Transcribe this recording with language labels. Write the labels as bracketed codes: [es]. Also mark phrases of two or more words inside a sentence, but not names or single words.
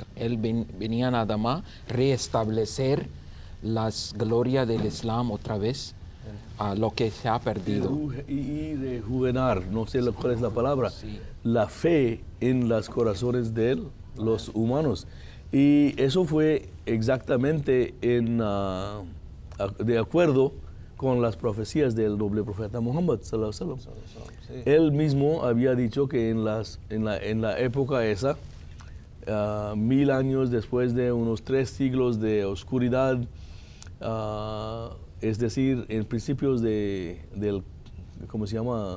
[es] Él venía nada más restablecer las glorias del Islam otra vez lo que se ha perdido. Y rejuvenar, no sé cuál es la palabra, Sí. la fe en los corazones de los humanos. Y eso fue exactamente de acuerdo con las profecías del noble profeta Muhammad [ar] صلى الله عليه وسلم. [es] Sí. Él mismo había dicho que en la época esa, 1000 años después de unos 3 siglos de oscuridad, es decir, en principios del, ¿cómo se llama?